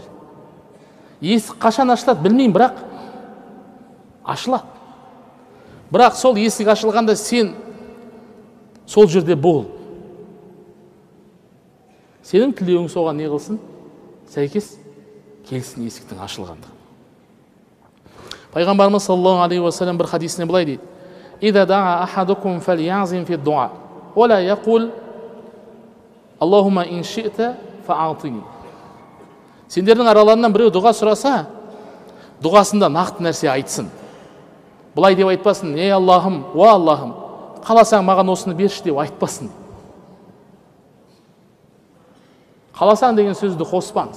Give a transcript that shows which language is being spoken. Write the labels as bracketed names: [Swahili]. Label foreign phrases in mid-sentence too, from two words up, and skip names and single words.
[Kazakh] Есік қашан ашылады білмеймін, бірақ ашылады. Бірақ сол есік ашылғанда сен сол жерде бол. Сенің тілеуің соған не қылсын? Сәйкес келсін есіктің ашылғандығы. Пайғамбарымыз [Arabic] صلى الله عليه وسلم [Kazakh] бір хадисіне былай дейді: [Arabic] "إذا دعا أحدكم فليعزم في الدعاء، ولا يقل اللهم إن شئت فأعطني." [Kazakh] Сендердің араларынан біреу дұға сұраса, дұғасында нақты нәрсе айтсын. Бұлай деп айтпасын: "Ей Аллахым, уа Аллахым, қаласаң маған осыны берші" деп айтпасын. Қаласаң деген сөзді қоспаңыз.